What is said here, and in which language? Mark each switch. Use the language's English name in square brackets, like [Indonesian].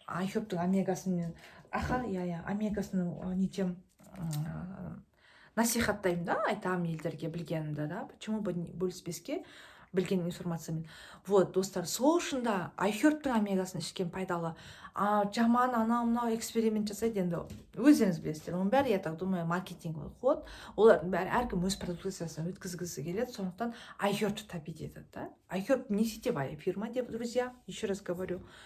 [Kazakh] Айхербтің омегасын мен омегасын нетем, насихаттаймын да, айтамын елдерге білгенімді да. [Russian] Почему бы [Kazakh] бөліспеске білген информациямен. [Russian] Вот, [Kazakh] достар, сол шында айхербтің омегасын ішкен пайдалы. Жаман анау-мынау эксперимент жасайды, енді өздеріңіз білесіздер. Оның бәрі, [Russian] я так думаю, маркетинговый ход. [Kazakh] Олардың бәрі әркім өз продукциясын өткізгісі келеді, сондықтан айхербті [Russian] топить [Kazakh] етеді, да? [Russian] Айхерб не сетевая фирма, [Kazakh] деп, [Russian] друзья, еще раз говорю.